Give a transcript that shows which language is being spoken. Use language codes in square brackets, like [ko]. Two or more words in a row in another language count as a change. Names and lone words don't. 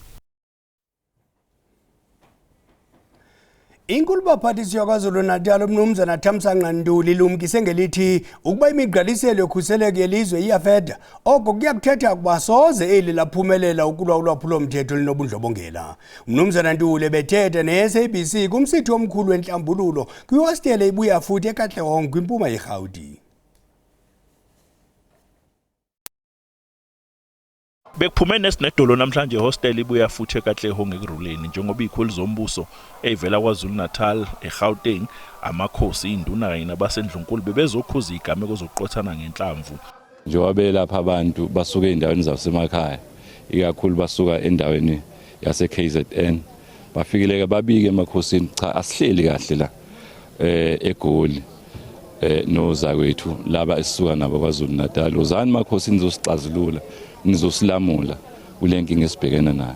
[xh] Inkulu baphathisi yakwaZulu Natal umnumzana Thamsanqa Ntuli lumkise ngelithi ukuba imigqaliselo yokhuseleko yelizwe iyafeda oko kuyakuthetha ukuba soze eli laphumelela ukulwa ulwaphulo mthetho linobundlobongela. Umnumzana Ntuli bethetha ne-SABC kumsithi omkhulu wenhlambululo kwihostele ibuya futhi eKatlehong kwimpuma yeGauteng. [zu] Bekuphume nesinedolo namhlanje hostel ibuya futhi eKatlehong ekuruleni njengoba ikhulu zombuso evela kwaZulu Natal eGauteng amakhosi induna kanye nabasendlunkulu bebezokhuza igameko zokuqothana ngenhlamvu. Njengoba lapha abantu basuka endaweni zasemakhaya ikakhulu basuka endaweni yase KZN bafikileke babike emakhosini cha asihleli kahle la eGoli nozakwethu laba esisuka nabo kwaZulu Natal uzani emakhosini zosicazulula nizosilamula kulenkinga esibhekene nayo.